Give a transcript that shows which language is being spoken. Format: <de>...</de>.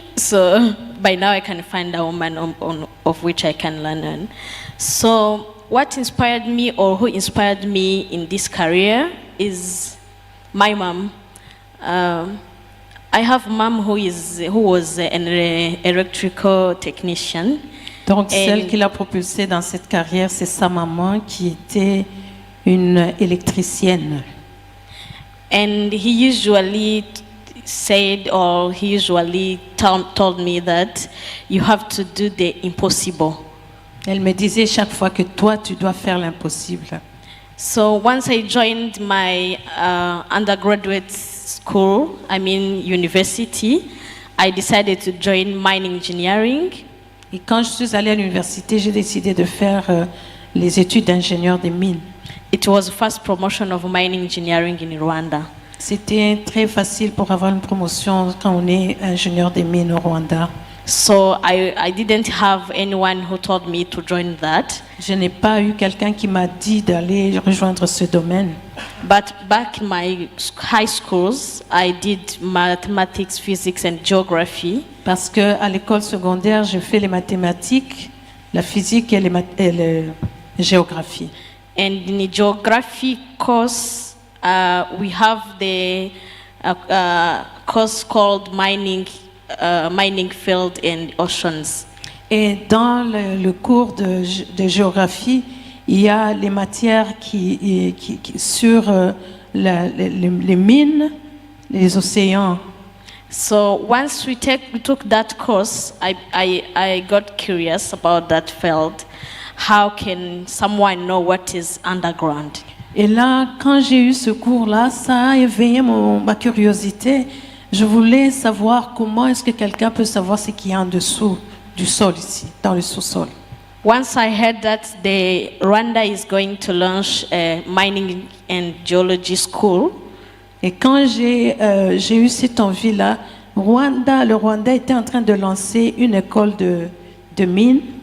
<en>So by now, I can find a woman of which I can learn on. So what inspired me, or who inspired me in this career, is my mom. I have a mom who was an electrical technician.</en> <fr>Donc celle qui l'a propulsée dans cette carrière, c'est sa maman qui était une électricienne.</fr> <en>And he usually said, or he usually told me that you have to do the impossible.</en> <fr>Elle me disait chaque fois que toi, tu dois faire l'impossible.</fr> <en>So once I joined my undergraduate school, university, I decided to join mining engineering.</en> <fr>Et quand je suis allée à l'université, j'ai décidé de faire les études d'ingénieur des mines.</fr> <en>It was the first promotion of mining engineering in Rwanda.</en> <fr>C'était très facile pour avoir une promotion quand on est ingénieur des mines au Rwanda.</fr> <en>So I didn't have anyone who told me to join that.</en> <fr>Je n'ai pas eu quelqu'un qui m'a dit d'aller rejoindre ce domaine.</fr> <en>But back in my high schools, I did mathematics, physics and geography.</en> <fr>Parce que à l'école secondaire, j'ai fait les mathématiques, la physique et la géographie.</fr> <en>And in the geography course, we have the course called mining field and oceans.</en> <fr>Et dans le cours de géographie, il y a les matières qui sur les mines, les océans.</fr> <en>So once we took that course, I got curious about that field. How can someone know what is underground?</en> <fr>Et là, quand j'ai eu ce cours-là, ça a éveillé ma curiosité. Je voulais savoir comment est-ce que quelqu'un peut savoir ce qu'il y a en dessous du sol ici, dans le sous-sol.</fr> <en>Once I heard that the Rwanda is going to launch a mining and geology school,</en> <fr>et quand j'ai eu cette envie-là, le Rwanda était en train de lancer une école de mines.</fr>